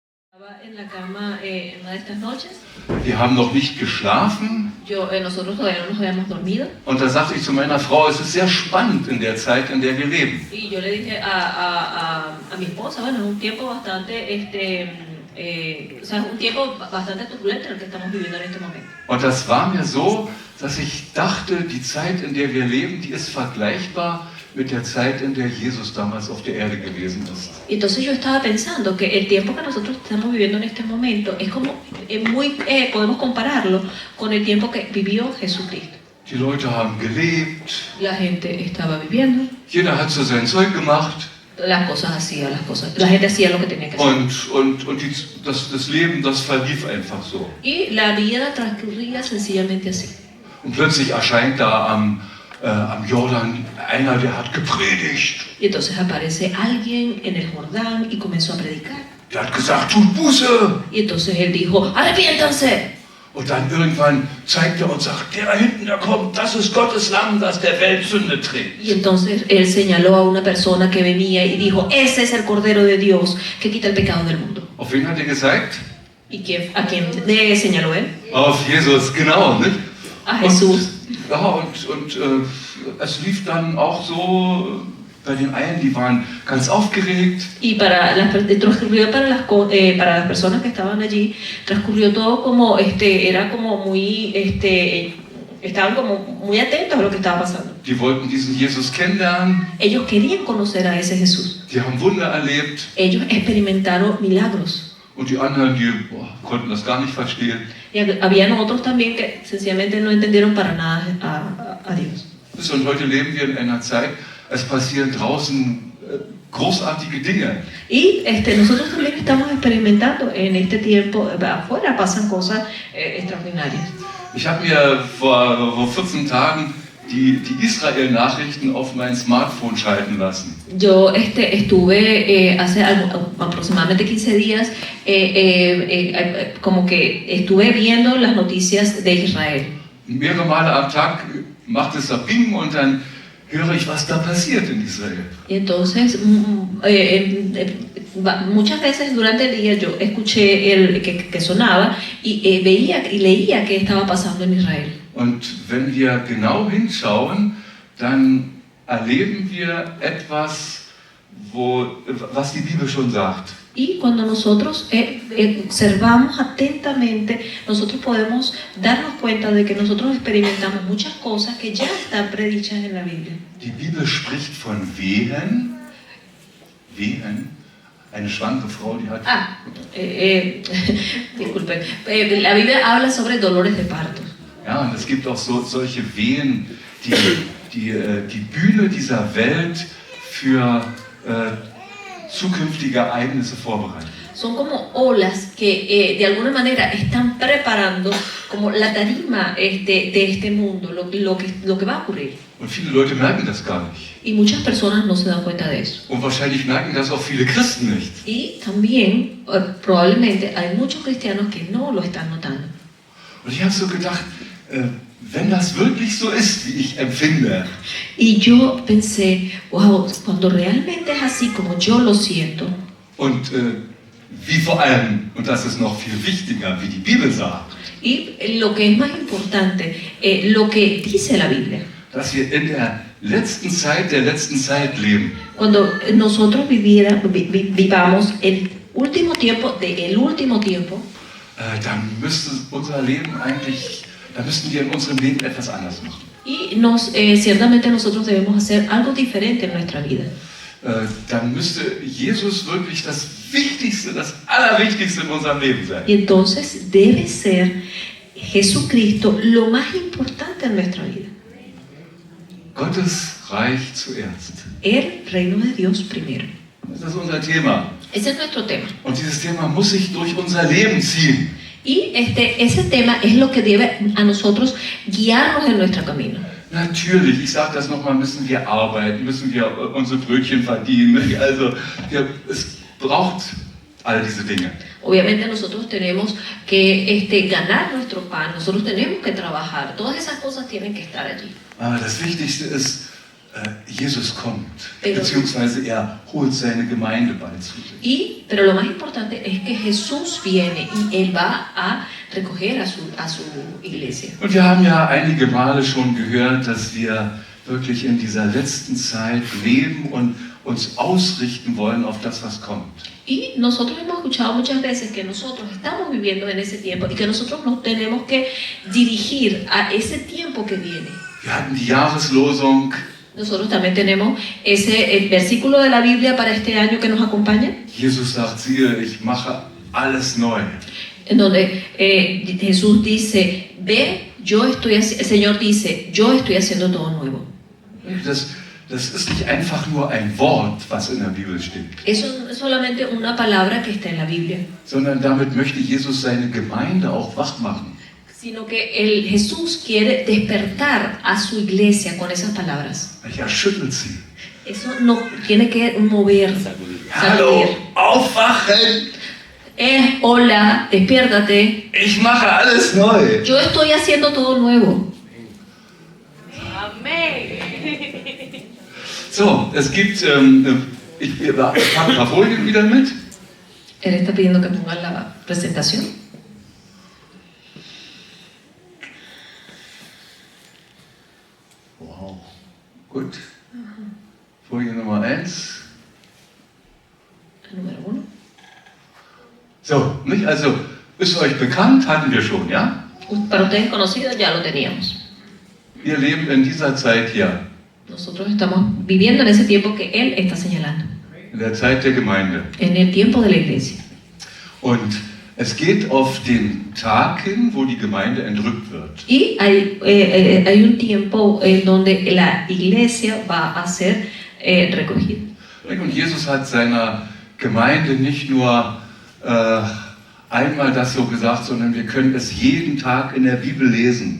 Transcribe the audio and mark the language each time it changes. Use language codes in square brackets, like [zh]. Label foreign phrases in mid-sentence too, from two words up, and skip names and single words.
[es] Estaba en la cama en una de estas noches. [de] Wir haben noch nicht geschlafen. [es] Nosotros todavía no nos habíamos dormido. [de] Und da sagte ich zu meiner Frau, es ist sehr spannend in der Zeit, in der wir leben. [es] Y yo le dije a mi esposa, bueno, es un tiempo bastante, un tiempo bastante turbulento en el que estamos viviendo en este momento. [de] Und das war mir so, dass ich dachte, die Zeit, in der wir leben, die ist vergleichbar mit der Zeit, in der Jesus damals auf der Erde gewesen ist. [es] Y entonces yo estaba pensando que el tiempo que nosotros estamos viviendo en este momento es como podemos compararlo con el tiempo que vivió Jesucristo. [de] Die Leute haben gelebt, [es] La gente estaba viviendo, [de] jeder hat so sein Zeug gemacht [es] la gente hacía lo que tenía que hacer. [de] und das Leben, das verlief einfach so. [es] Y la vida transcurría sencillamente así. [de] Und plötzlich erscheint da am Jordan einer, der hat gepredigt. [es] Y entonces aparece alguien en el Jordán y comenzó a predicar. [de] Der hat gesagt, tut Buße. [es] Y entonces él dijo, arrepiéntanse. [de] Und dann irgendwann zeigt er und sagt, der da hinten, der kommt, das ist Gottes Lamm, das der Welt Sünde trägt. [es] Y entonces él señaló a una persona que venía y dijo, ese es el Cordero de Dios que quita el pecado del mundo. [de] Auf wen hat er gezeigt? [es] ¿Y a quién le señaló él? [de] Auf Jesus, genau. Nicht? [es] A Jesús. [de] Und es lief dann auch so, bei den einen, die waren ganz aufgeregt. [es] Y transcurrió para las personas que estaban allí, transcurrió todo como, era como muy, estaban como muy atentos a lo que estaba pasando. [de] Die wollten diesen Jesus kennenlernen. [es] Ellos querían conocer a ese Jesús. [de] Die haben Wunder erlebt. [es] Ellos experimentaron milagros. [de] Und die anderen, die konnten das gar nicht verstehen. [es] Y habían otros también que sencillamente no entendieron para nada a Dios. [de] Und heute leben wir in einer Zeit, es passieren draußen großartige Dinge. [es] Y nosotros también estamos experimentando en este tiempo, afuera pasan cosas extraordinarias. [de] Ich habe mir vor 14 Tagen die Israel-Nachrichten auf mein Smartphone schalten lassen. [es] Yo estuve hace aproximadamente 15 días como que estuve viendo las noticias de Israel. [de] Mehrere Male am Tag macht es da Ping und dann höre ich, was da passiert in Israel. [es] Y entonces muchas veces durante el día yo escuché que sonaba y veía y leía qué estaba pasando en Israel. [de] Und wenn wir genau hinschauen, dann erleben wir etwas, was die Bibel schon sagt. [es] Y cuando nosotros observamos atentamente, nosotros podemos darnos cuenta de que nosotros experimentamos muchas cosas que ya están predichas en la Biblia. [de] Die Bibel spricht von Wehen. Eine schwangere Frau, die hat... [es] Disculpen. La Biblia habla sobre dolores de parto. [de] Ja, und es gibt auch solche Wehen, die Bühne dieser Welt für zukünftige Ereignisse vorbereiten. [es] Son como olas que de alguna manera están preparando como la tarima de este mundo, lo que va a ocurrir. [de] Und viele Leute merken das gar nicht. [es] Y muchas personas no se dan cuenta de eso. [de] Und wahrscheinlich merken das auch viele Christen nicht. [es] Y también probablemente hay muchos cristianos que no lo están notando. [de] Und ich habe so gedacht, wenn das wirklich so ist, wie ich empfinde, [es] y yo pensé, wow, cuando realmente es así como yo lo siento, [de] und wie vor allem, und das ist noch viel wichtiger, wie die Bibel sagt, [es] y lo que es más importante, lo que dice la Biblia, [de] dass wir in der letzten Zeit leben. [es] Cuando nosotros vivamos el último tiempo del último tiempo, [de] dann müsste unser Leben eigentlich, da müssten wir in unserem Leben etwas anders machen. [es] Y ciertamente nosotros debemos hacer algo diferente en nuestra vida. [de] Dann müsste Jesus wirklich das Wichtigste, das Allerwichtigste in unserem Leben sein. [es] Y entonces debe ser Jesucristo lo más importante en nuestra vida. [de] Gottes Reich zuerst. [es] El reino de Dios primero. [de] Das ist unser Thema. [es] Ese es nuestro tema. [de] Und dieses Thema muss sich durch unser Leben ziehen. [es] Y ese tema es lo que debe a nosotros guiarnos en nuestro camino. [de] Natürlich, ich sage das nochmal, müssen wir arbeiten, müssen wir unsere Brötchen verdienen. Also es braucht all diese Dinge. [es] Obviamente nosotros tenemos que ganar nuestro pan, nosotros tenemos que trabajar, todas esas cosas tienen que estar allí. [de] Aber das Wichtigste ist, Jesus kommt, [es] Pero- [de] beziehungsweise er holt seine Gemeinde bald zu sich. [es] Pero lo más importante es que Jesús viene y Él va a recoger a su iglesia. [de] Und wir haben ja einige Male schon gehört, dass wir wirklich in dieser letzten Zeit leben und uns ausrichten wollen auf das, was kommt. [es] Y nosotros hemos escuchado muchas veces que nosotros estamos viviendo en ese tiempo y que nosotros nos tenemos que dirigir a ese tiempo que viene. [de] Wir hatten die Jahreslosung, [es] Nosotros también tenemos el versículo de la Biblia para este año que nos acompaña, [de] Jesus sagt, siehe, ich mache alles neu. [es] en donde Jesús dice, ve, el Señor dice, yo estoy haciendo todo nuevo. [de] Das ist nicht einfach nur ein Wort, was in der Bibel steht, [es] Eso no es solamente una palabra que está en la Biblia, [de] sondern damit möchte Jesus seine Gemeinde auch wach machen. [es] sino que Jesús quiere despertar a su iglesia con esas palabras. [de] Er schüttelt sie. [es] Eso nos tiene que mover, [de] Hallo, [es] sacudir. [de] aufwachen! [es] Hola, despiértate. [de] Ich mache alles neu. [es] Yo estoy haciendo todo nuevo. [de] So, es gibt, ich habe ein paar Folien wieder mit. [es] Él está pidiendo que pongan la presentación. [de] Wow, gut. Folie Nummer 1. [es] El número 1. [de] So, nicht? Also, ist euch bekannt, hatten wir schon, ja? [es] Para ustedes conocidos ya lo teníamos. [de] Wir leben in dieser Zeit hier, [es] Nosotros estamos viviendo en ese tiempo que Él está señalando. [de] in der Zeit der Gemeinde. [es] En el tiempo de la iglesia. [de] Und es geht auf den Tag hin, wo die Gemeinde entrückt wird. [es] Y hay un tiempo en donde la iglesia va a ser recogida. [de] Und Jesus hat seiner Gemeinde nicht nur einmal das so gesagt, sondern wir können es jeden Tag in der Bibel lesen.